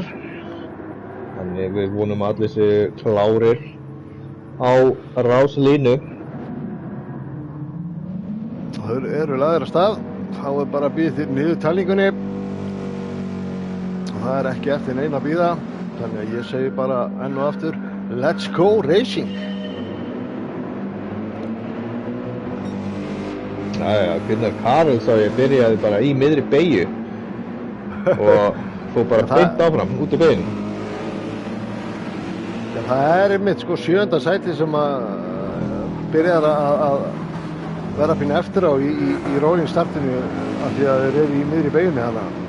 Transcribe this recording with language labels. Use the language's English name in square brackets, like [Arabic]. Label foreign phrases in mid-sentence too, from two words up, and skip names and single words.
[Icelandic] Þannig við vonum að allir séu klárir á ráslínu. Það eru lagðir af stað, þá bara býðið til niður talningunni. Og það ekki eftir neina að bíða, þannig að ég segi bara enn og aftur, [English] let's go racing! [Icelandic] Jæja, Gunnar Karel sá ég byrjaði bara í miðri beygju og fór bara beint áfram út í beigjunni. Já, það einmitt sko 7. sæti sem að byrjar að vera pínu eftir á í rolling startinu af því að þeir eru í miðri beigjunni hana.